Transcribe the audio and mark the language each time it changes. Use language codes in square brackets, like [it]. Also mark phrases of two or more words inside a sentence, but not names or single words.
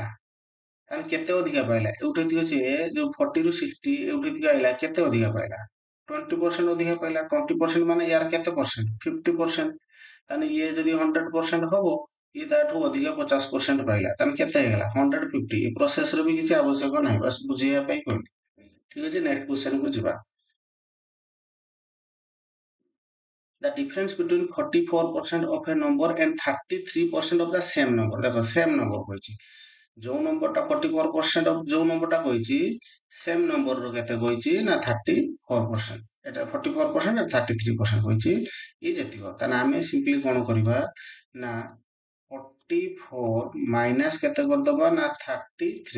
[or] ତାହେଲେ କେତେ ଅଧିକା ପାଇଲା, ଏଉଠି ସିଏ ଯୋଉ 40 ରୁ 60 ଏଉଠି ଆଇଲା କେତେ ଅଧିକା ପାଇଲା, 20% ଅଧିକା ପାଇଲା। 20% ମାନେ ୟାର କେତେ ପରସେଣ୍ଟ, 50%। ତାହେଲେ ଇଏ ଯଦି 100% ହବ, ଇଏ ତାଠୁ ଅଧିକା 50% ପାଇଲା। ତାହେଲେ କେତେ ହେଇଗଲା 150। ଏ ପ୍ରୋସେସର ବି କିଛି ଆବଶ୍ୟକ ନାହିଁ, ବାସ୍ ବୁଝେଇବା ପାଇଁ କହିଲି। ଠିକ ଅଛି, [en] next question [or] କୁ ଯିବା। [en] The difference between 44% of a number and 33% of the same number। [or] ଦେଖ [en] same number [or] କହିଛି, ଯୋଉ ନମ୍ବରଟା 44% ଅଫ ଯୋଉ ନମ୍ବରଟା କହିଛି, [en] same number's [or] କେତେ କହିଛି ନା 34%। ଏଟା 44% 33% କହିଛି, ଇଏ ଯେତିକ। ତାହେଲେ ଆମେ ସିମ୍ପଲି କଣ କରିବା ନା 44 ମାଇନସ କେତେ କରିଦବା ନା 33।